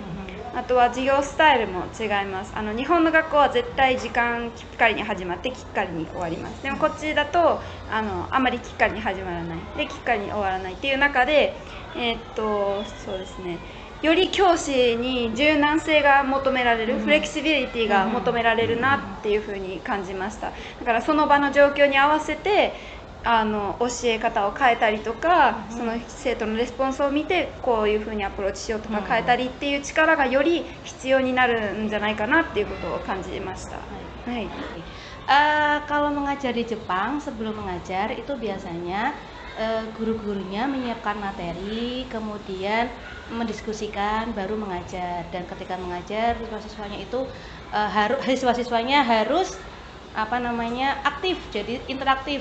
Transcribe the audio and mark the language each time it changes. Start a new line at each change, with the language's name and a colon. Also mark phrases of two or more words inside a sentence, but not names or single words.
Japanese: あとは授業スタイルも違います。日本の学校は絶対時間きっかりに始まってきっかりに終わります。でもこっちだとあまりきっかりに始まらないできっかりに終わらないっていう中で、そうですね、より教師に柔軟性が求められる、フレキシビリティが求められるなっていうふうに感じました。だからその場の状況に合わせて教え方を変えたりとか、その生徒のレスポンスを見てこういうふうにアプローチしようとか変えたりっていう力がより必要になるんじゃないかなっていうことを感じました。はい。
Indonesian: Kalau mengajar di Jepang, sebelum mengajar itu biasanya guru-gurunya menyiapkan materi, kemudian mendiskusikan, baru mengajar. Dan ketika mengajar, siswa-siswanya harus aktif, jadi interaktif.